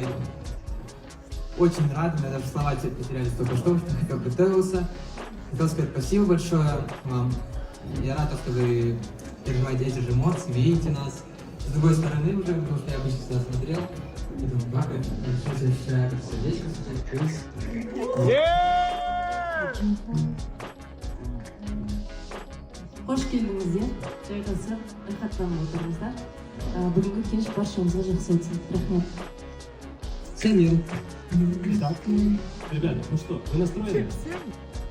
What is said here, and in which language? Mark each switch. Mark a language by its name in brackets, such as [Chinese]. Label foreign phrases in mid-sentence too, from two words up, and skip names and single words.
[Russian] Очень рад, меня даже слова теперь потерялись только что хотел готовился. Хотел сказать спасибо большое вам. Я рад, что вы переживаете эти же эмоции, видите нас. С другой стороны уже, потому что я обычно сюда смотрел. И думаю, как это? Сейчас я ощущаю как сердечко, крыс. [Kazakh] Қош келдіңіздер. Жайғасып, рахаттанып отырмыз да. Бүгінгі кеш баршамызға жақсы өтсін. Рахмет. [Russian] Салют. Ребята, ну что, вы настроены?